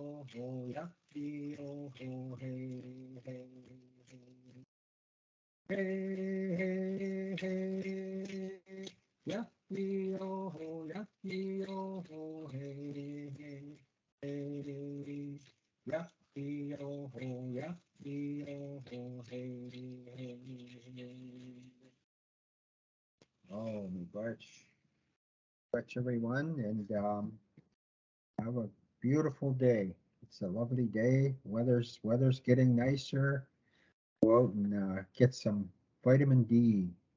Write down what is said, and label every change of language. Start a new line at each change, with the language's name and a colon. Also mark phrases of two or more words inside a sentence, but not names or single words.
English: ho, ya, he, oh, ho, hey, hey, hey. Hey, hey, hey, ya, he, oh, ho, ya, he, oh, ho, hey, hey, hey. Ya, he, oh, ho, ya, he, oh, ho, hey, hey. Oh, my gosh. Much everyone, and have a beautiful day. It's a lovely day. Weather's getting nicer. Go out and get some vitamin D.